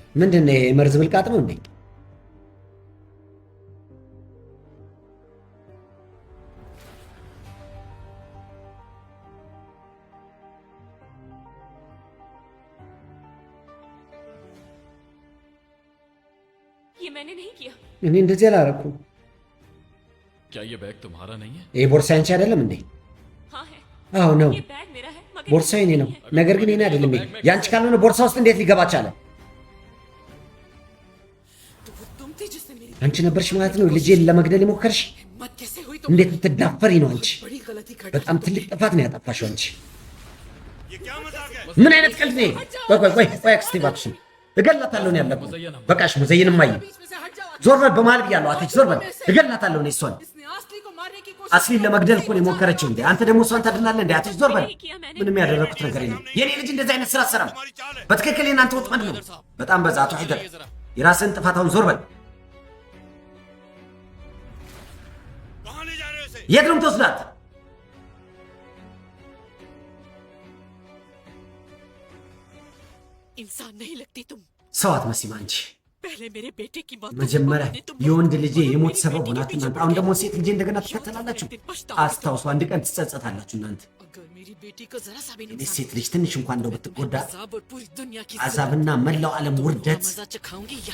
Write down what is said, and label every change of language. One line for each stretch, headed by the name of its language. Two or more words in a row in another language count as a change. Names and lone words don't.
Amharic: ምንድን ነው የመርዝ ብልቃጥ ነው እንዴ?
Hindi: ये मैंने नहीं किया।
Amharic: እኔ እንደዚህ አላረኩም።
Hindi: क्या ये बैग तुम्हारा नहीं है?
Amharic: ይሄ ቦርሳ አንቺ አይደለም እንዴ?
Hindi: हाँ है,
Amharic: አዎ ነው።
Hindi: ये बैग मेरा है मगर
Amharic: ቦርሳ የኔ ነው፣ ነገር ግን የኔ አይደለም። ይሄ ያንቺ ካልሆነ ቦርሳ ውስጥ እንዴት ሊገባ ቻለ?
Hindi: तुम थी जिसने मेरी
Amharic: አንቺ ነበርሽ ማለት ነው ልጄን ለመግደል የሞከርሽ?
Hindi: हिम्मत कैसे हुई
Amharic: እንዴት ብትዳፈሪ ነው አንቺ?
Hindi: बड़ी गलती घटा
Amharic: በጣም ትልቅ ጥፋት ነው ያጠፋሽው አንቺ።
Hindi: ये क्या मजाक है?
Amharic: ምን አይነት ቀልድ ነው? ቆይ አክስቴ እባክሽን እገላታለሁ ነው ያለብህ። በቃሽ ሙዘይን እማዬ
Hindi: बीच में से हट जाओ
Amharic: ዞር በል በመሀል ብያለሁ። አትች ዞር በል እገላታለሁ ነው እሷን።
Hindi: इसने असली को मारने की कोशिश
Amharic: አስሊን ለመግደል እኮ ነው የሞከረችው እንዴ? አንተ ደግሞ እሷን ታድናለህ እንዴ? አትች ዞር በል። ምንም ያደረኩት ነገር የለም። የኔ ልጅ እንደዚህ አይነት ስራ አትሰራም። በትክክል የእናንተ ወጥመድ ነው። በጣም በዛ። አቶ ሂደር የራስን ጥፋታውን ዞር በል።
Hindi: कहाँ ले जा रहे हो इसे?
Amharic: የት ነው የምትወስዳት?
Hindi: इंसान नहीं लगती तुम
Amharic: ሰው አትመስይም አንቺ።
Hindi: पहले मेरे बेटे की मौत
Amharic: መጀመሪያ የወንድ ልጄ የሞት ሰበብ ሆናችሁ እናንተ አሁን ደግሞ ሴት ልጄ እንደገና ትከተላላችሁ። አስታውሱ፣ አንድ ቀን ትጸጸታላችሁ እናንተ።
Hindi: अगर मेरी बेटी को जरा सा भी
Amharic: እኔ
Hindi: नुकसान
Amharic: ሴት ልጅ ትንሽ እንኳን እንደው ብትጎዳ
Hindi: अजाब और पूरी दुनिया की
Amharic: አዛብና መላው ዓለም ውርደት
Hindi: मजा चखाऊंगी या